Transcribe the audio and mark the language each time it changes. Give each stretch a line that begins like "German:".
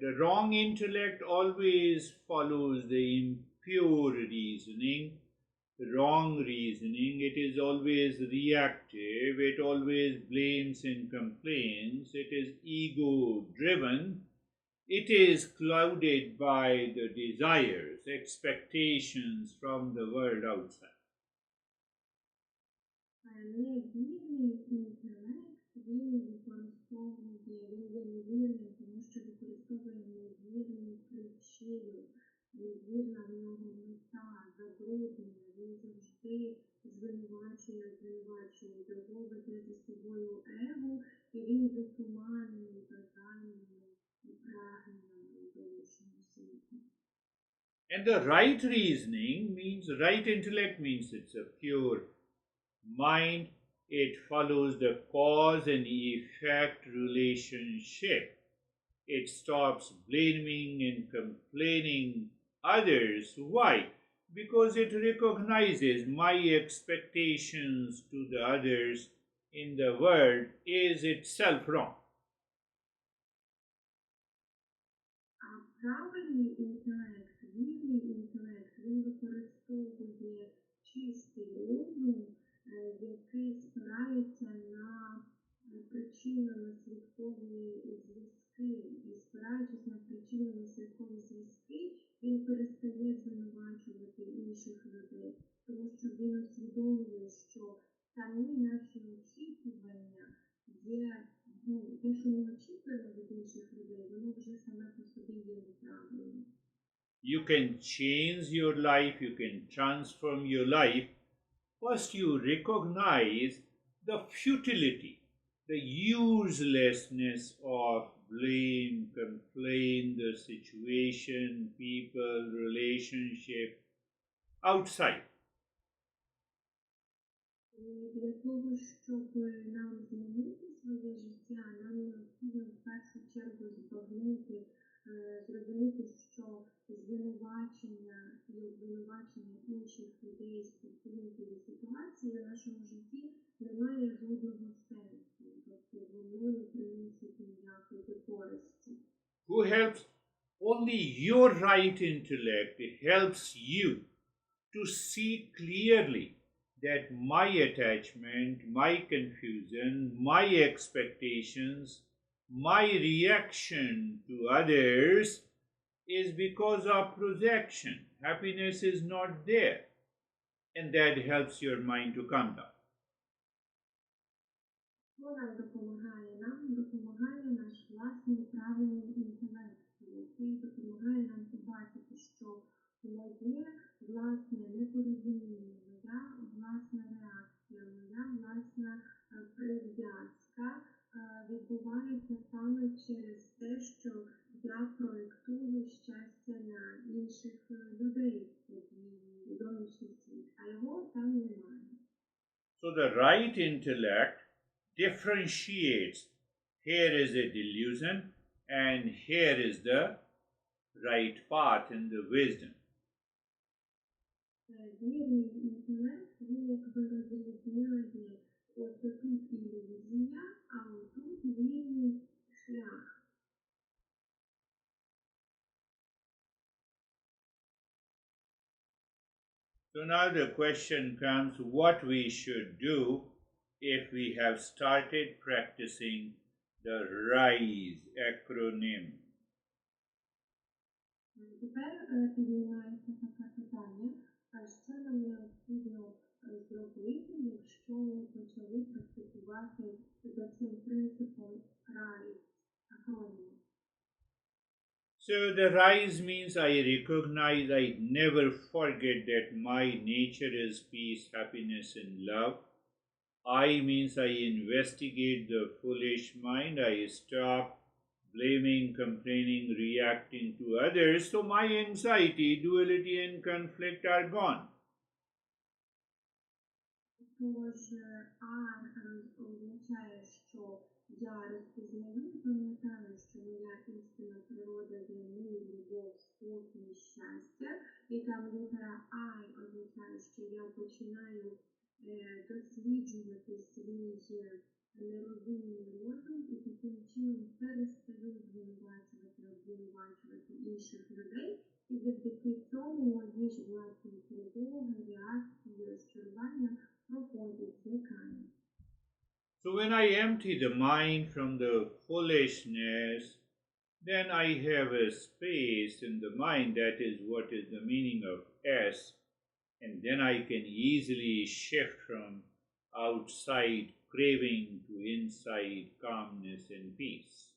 English: The wrong intellect always follows the impure reasoning, wrong reasoning. It is always reactive. It always blames and complains. It is ego driven. It is clouded by the desires, expectations from the world outside.
Ukrainian: Невірний інтелект, він використовує, він є невірним, тому що використовує невірну причину, невірна в нього мета, забруднення, він завжди звинувачує, його веде за собою его, і він затуманений бажаннями і прагненнями у зовнішньому світі.
English: And the right reasoning means, right intellect means it's a pure mind. It follows the cause and effect relationship. It stops blaming and complaining others. Why? Because it recognizes my expectations to the others in the world is itself wrong.
Ukrainian: А правильний інтелект, вірний інтелект, він використовує чистий розум, який спирається на причинно-наслідкові зв'язки. І спираючись на причинно-наслідкові зв'язки, він перестає звинувачувати інших людей, тому що він усвідомлює, що самі наші очікування є, те, що ми очікуємо від інших людей, воно вже саме по собі є неправильним.
English: You can change your life, you can transform your life. First, you recognize the futility, the uselessness of blame, complain, the situation, people, relationship outside.
Ukrainian: Для того, щоб нам змінити своє життя, нам необхідно в першу чергу збагнути, зрозуміти, що звинувачення і обвинувачення інших людей, стосунків і ситуації в нашому житті не має жодного сенсу, тобто воно не приносить ніякої користі.
English: Who helps? Only your right intellect helps you to see clearly that my attachment, my confusion, my expectations, my reaction to others is because of projection. Happiness is not there. And that helps your mind to come down.
Ukrainian: Що нам допомагає? Нам допомагає наш власний правильний інтелект, який допомагає нам побачити, що моє власне непорозуміння, моя власна реакція, моя власна прив'язка відбувається саме через те, що я проєктую щастя на інших людей у зовнішній світ, а його там немає.
English: So the right intellect differentiates, here is a delusion and here is the right path and the wisdom.
Ukrainian: Вірний інтелект, він якби розрізняє, от тут ілюзія, а отут вільний шлях.
English: So now the question comes what we should do if we have started practicing the RISE acronym.
Ukrainian: Тепер піднімається таке питання, а що нам необхідно зробити, якщо ми почали практикувати за цим принципом RISE, акроніму?
English: So the RISE means I recognize, I never forget that my nature is peace, happiness and love. I means I investigate the foolish mind, I stop blaming, complaining, reacting to others, so my anxiety, duality and conflict are gone.
Ukrainian: Тож R означає, що я розпізнаю і пам'ятаю, що моя істинна природа є мир, любов, спокій, щастя. І там літера I означає, що я починаю досліджувати свій нерозумний розум і таким чином перестаю обвинувачувати інших людей. І завдяки цьому мої ж власні тривоги, реакції, розчарування проходять, зникають.
English: So when I empty the mind from the foolishness, then I have a space in the mind, that is what is the meaning of S, and then I can easily shift from outside craving to inside calmness and peace.